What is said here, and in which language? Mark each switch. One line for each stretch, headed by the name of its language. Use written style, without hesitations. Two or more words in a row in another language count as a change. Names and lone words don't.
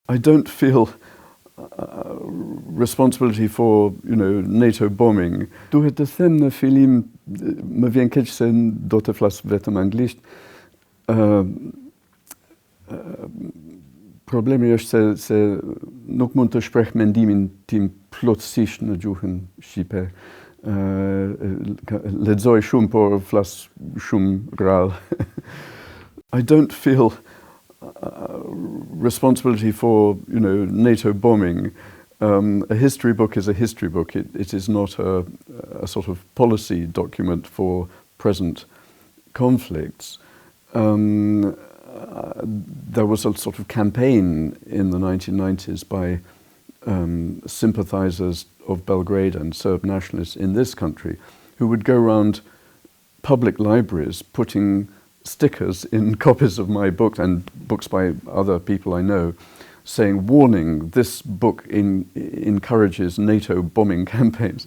English: I don't feel responsibility for, NATO bombing.
Albanian: Duhet të them në fillim, më vjen keq se do të flas vetëm anglisht. Problemi është se nuk mund të shpreh mendimin tim plotësisht në gjuhën shqipe. Lexoj shumë, por flas shumë rrallë.
English: I don't feel responsibility for, NATO bombing. A history book is a history book. It is not a sort of policy document for present conflicts. There was a sort of campaign in the 1990s by sympathizers of Belgrade and Serb nationalists in this country who would go around public libraries putting stickers in copies of my book and books by other people I know, saying, warning, this book encourages NATO bombing campaigns.